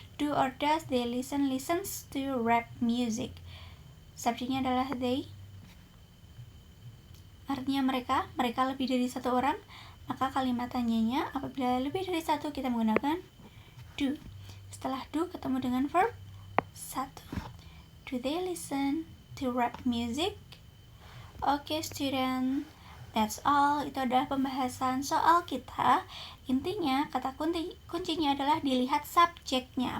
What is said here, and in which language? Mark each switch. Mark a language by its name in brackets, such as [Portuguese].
[English] Do or does they listens to rap music? [Indonesian] Subjeknya adalah they. Artinya mereka lebih dari 1 orang, maka kalimat tanyanya apabila lebih dari 1 kita menggunakan do. Setelah do ketemu dengan verb 1. [English] Do they listen to rap music? Oke, student, that's all. [Indonesian] Itu adalah pembahasan soal kita. Intinya, kata kuncinya adalah dilihat subjeknya.